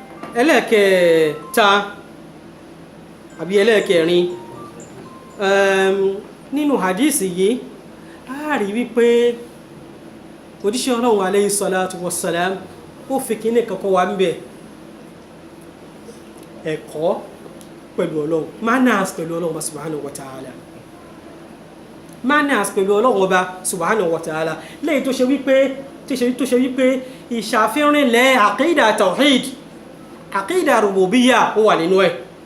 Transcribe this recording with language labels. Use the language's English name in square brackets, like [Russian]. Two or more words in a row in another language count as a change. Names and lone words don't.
[Yoruba] ẹlẹ́ẹ̀kẹta àbí ẹlẹ́ẹ̀kẹrin nínú hadisi yìí a rí wípé òjíṣẹ́ Ọlọ́run [Arabic] عليه الصلاة والسلام [Yoruba] ó fi kíní kankan wá ń bẹ̀ ẹ̀kọ́ pẹ̀lú Ọlọ́run manners pẹ̀lú Ọlọ́run [Arabic] سبحانه وتعالى [Yoruba] manners pẹ̀lú Ọlọ́run ọba [Arabic] سبحانه وتعالى [Yoruba] lẹ́yìn tó ṣe wípé ìṣàfihànlẹ̀ àkídà tawhid àkídà rububiyya ó wà nínú ẹ̀